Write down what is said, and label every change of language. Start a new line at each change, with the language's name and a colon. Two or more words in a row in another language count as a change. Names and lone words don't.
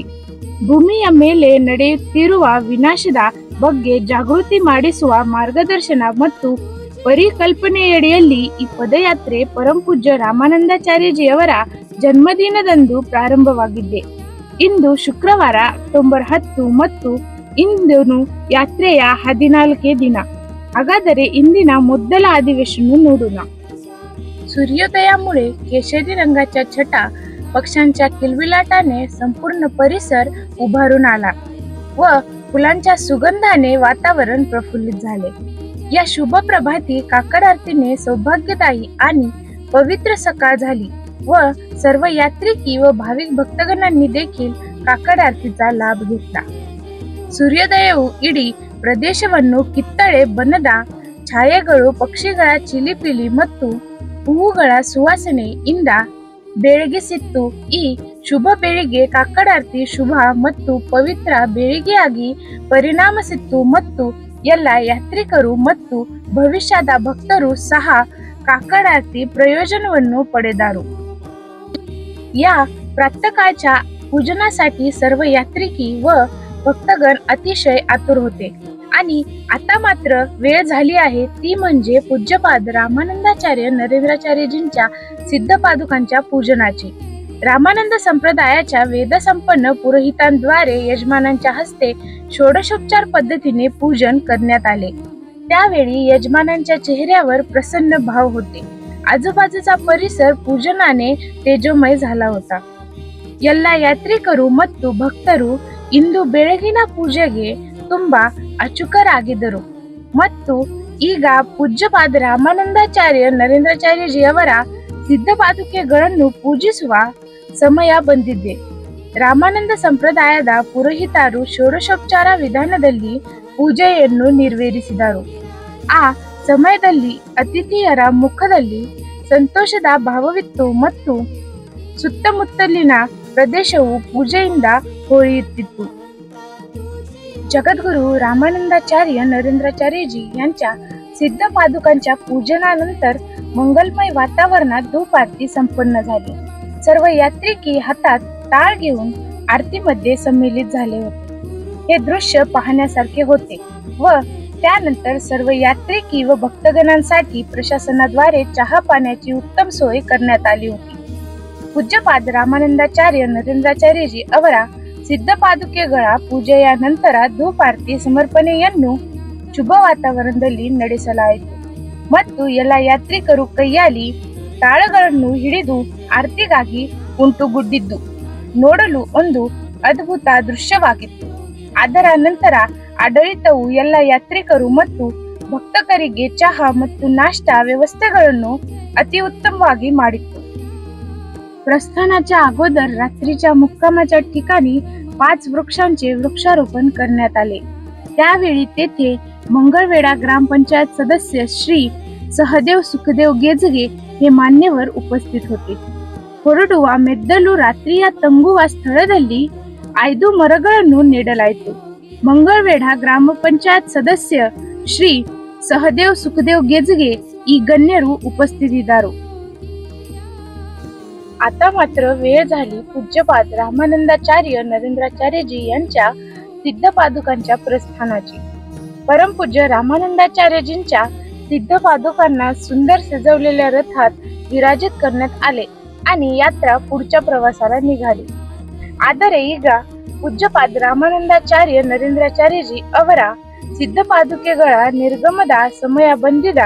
Kannada: ಭೂಮಿಯ ಮೇಲೆ ನಡೆಯುತ್ತಿರುವ ವಿನಾಶದ ಬಗ್ಗೆ ಜಾಗೃತಿ ಮಾಡಿಸುವ ಮಾರ್ಗದರ್ಶನ ಮತ್ತು ಪರಿಕಲ್ಪನೆಯಡಿಯಲ್ಲಿ ಈ ಪದಯಾತ್ರೆ ಪರಮಪೂಜ್ಯ ರಾಮಾನಂದಾಚಾರ್ಯಜಿಯವರ ಜನ್ಮದಿನದಂದು ಪ್ರಾರಂಭವಾಗಿದ್ದೆ। ಇಂದು ಶುಕ್ರವಾರ ಅಕ್ಟೋಬರ್ 10 ಮತ್ತು ಇಂದು ಯಾತ್ರೆಯ 14ನೇ ದಿನ। ಹಾಗಾದರೆ ಇಂದಿನ ಮೊದಲ अधिवेशन ನೋಡೋಣ।
Marathi: सूर्योदयामुळे केशरी रंगाच्या छटा पक्ष्यांच्या किलबिलाटाने संपूर्ण परिसर उभारून आला व फुलांच्या सुगंधाने वातावरण प्रफुल्लित झाले। या शुभ प्रभाती काकड आरतीने सौभाग्यदायी आणि पवित्र सकाळ झाली व सर्व यात्रिकी व भाविक भक्तगणांनी देखील काकड आरतीचा लाभ घेतला।
Kannada: ಸೂರ್ಯೋದಯವು ಇಡೀ ಪ್ರದೇಶವನ್ನು ಕಿತ್ತಳೆ ಬಣ್ಣದ ಛಾಯೆಗಳು, ಪಕ್ಷಿಗಳ ಚಿಲಿಪಿಲಿ ಮತ್ತು ಹೂವುಗಳ ಸುವಾಸನೆಯಿಂದ ಬೆಳಗಿಸಿತ್ತು। ಈ ಶುಭ ಬೆಳಿಗ್ಗೆ ಕಾಕಡಾರ್ತಿ ಶುಭ ಮತ್ತು ಪವಿತ್ರ ಬೆಳಿಗ್ಗೆಯಾಗಿ ಪರಿಣಾಮಿಸಿತ್ತು ಮತ್ತು ಎಲ್ಲ ಯಾತ್ರಿಕರು ಮತ್ತು ಭವಿಷ್ಯದ ಭಕ್ತರು ಸಹ ಕಾಕಡಾರ್ತಿ ಪ್ರಯೋಜನವನ್ನು ಪಡೆದರು।
Marathi: या प्रातःकाळच्या पूजनासाठी सर्व यात्रिकी व भक्तगण अतिशय आतुर होते आणि आता मात्र वेळ झाली आहे ती म्हणजे पूज्यपाद रामानंदाचार्य नरेंद्राचार्यजींच्या सिद्ध पादुकांच्या पूजनाची। रामानंद संप्रदायाच्या वेदसंपन्न पुरोहितांद्वारे यजमानांच्या हस्ते षोडशोपचार पद्धतीने पूजन करण्यात आले। त्यावेळी यजमानांच्या चेहऱ्यावर प्रसन्न भाव होते। आजूबाजूचा परिसर पूजनाने तेजोमय झाला होता।
Kannada: ಎಲ್ಲ ಯಾತ್ರಿಕರು ಮತ್ತು ಭಕ್ತರು ಇಂದು ಬೆಳಗಿನ ಪೂಜೆಗೆ ತುಂಬಾ ಅಚುಕರಾಗಿದ್ದರು ಮತ್ತು ಈಗ ಪೂಜ್ಯಪಾದ ರಾಮಾನಂದಾಚಾರ್ಯ ನರೇಂದ್ರಾಚಾರ್ಯಜಿಯವರ ಸಿದ್ಧ ಪಾದುಕೆಗಳನ್ನು ಪೂಜಿಸುವ ಸಮಯ ಬಂದಿದೆ। ರಾಮಾನಂದ ಸಂಪ್ರದಾಯದ ಪುರೋಹಿತರು ಷೋಡಶೋಪಚಾರ ವಿಧಾನದಲ್ಲಿ ಪೂಜೆಯನ್ನು ನೆರವೇರಿಸಿದರು। ಆ ಸಮಯದಲ್ಲಿ ಅತಿಥಿಯರ ಮುಖದಲ್ಲಿ ಸಂತೋಷದ ಭಾವವಿತ್ತು ಮತ್ತು ಸುತ್ತಮುತ್ತಲಿನ ಪ್ರದೇಶವು ಪೂಜೆಯಿಂದ ಹೊಳೆಯುತ್ತಿತ್ತು।
Marathi: जगद्गुरु रामानंदाचार्य नरेंद्राचार्यजी यांच्या सिद्ध पादुकांच्या पूजनानंतर मंगलमय वातावरणात धूप आरती संपन्न झाली। सर्व यात्रिकी हातात टाळ घेऊन आरतीमध्ये सम्मिलित झाले होते। हे दृश्य पाहण्यासारखे होते व त्यानंतर सर्व यात्रिकी व भक्तगणांसाठी प्रशासनाद्वारे चहा पाण्याची उत्तम सोय करण्यात आली होती।
Kannada: पूज्यपाद ರಾಮಾನಂದಾಚಾರ್ಯ ನರೇಂದ್ರಾಚಾರ್ಯಜಿ ಅವರ ಸಿದ್ಧ ಪಾದುಕೆಗಳ ಪೂಜೆಯ ನಂತರ ಧೂಪ ಆರತಿ ಸಮರ್ಪಣೆಯನ್ನು ಶುಭ ವಾತಾವರಣದಲ್ಲಿ ನಡೆಸಲಾಯಿತು ಮತ್ತು ಎಲ್ಲ ಯಾತ್ರಿಕರು ಕೈಯಲ್ಲಿ ತಾಳಗಳನ್ನು ಹಿಡಿದು ಆರತಿಗಾಗಿ ಉಂಟುಗೂಡಿದ್ದು ನೋಡಲು ಒಂದು ಅದ್ಭುತ ದೃಶ್ಯವಾಗಿತ್ತು। ಅದರ ನಂತರ ಆಡಳಿತವು ಎಲ್ಲ ಯಾತ್ರಿಕರು ಮತ್ತು ಭಕ್ತರಿಗೆ ಚಹಾ ಮತ್ತು ನಾಷ್ಟಾ ವ್ಯವಸ್ಥೆಗಳನ್ನು ಅತಿ ಉತ್ತಮವಾಗಿ ಮಾಡಿತ್ತು।
Marathi: प्रस्थानाच्या अगोदर रात्रीच्या मुक्कामाच्या ठिकाणी 5 वृक्षांचे वृक्षारोपण करण्यात आले। त्यावेळी तेथे मंगळवेढा ग्रामपंचायत सदस्य श्री सहदेव सुखदेव गेजगे हे मान्यवर उपस्थित होते।
Kannada: ಹೊರಡುವ ಮೆದ್ದಲು ರಾತ್ರಿಯ ತಂಗುವ ಸ್ಥಳದಲ್ಲಿ 5 ಮರಗಳನ್ನು ನೆಡಲಾಯಿತು। ಮಂಗಳವೇಢ ಗ್ರಾಮ ಪಂಚಾಯತ್ ಸದಸ್ಯ ಶ್ರೀ ಸಹದೇವ್ ಸುಖದೇವ್ ಗೆಜ್ಗೆ ಈ ಗಣ್ಯರು ಉಪಸ್ಥಿತರಿದ್ದರು।
Marathi: आता मात्र वेळ झाली पूज्यपाद रामानंदाचार्य नरेंद्राचार्यजी यांच्या सिद्ध पादुकांच्या प्रस्थानाची. परमपूज्य रामानंदाचार्यजींच्या सिद्ध पादुकांना सुंदर सजवलेल्या रथात विराजित करण्यात आले आणि यात्रा पुढच्या प्रवासाला निघाली.
Kannada: आदरे ಈಗ पूज्यपाद रामानंदाचार्य नरेंद्राचार्यजी ಅವರ ಸಿದ್ಧ ಪಾದುಕೆಗಳ ನಿರ್ಗಮದ ಸಮಯ ಬಂದಿದ.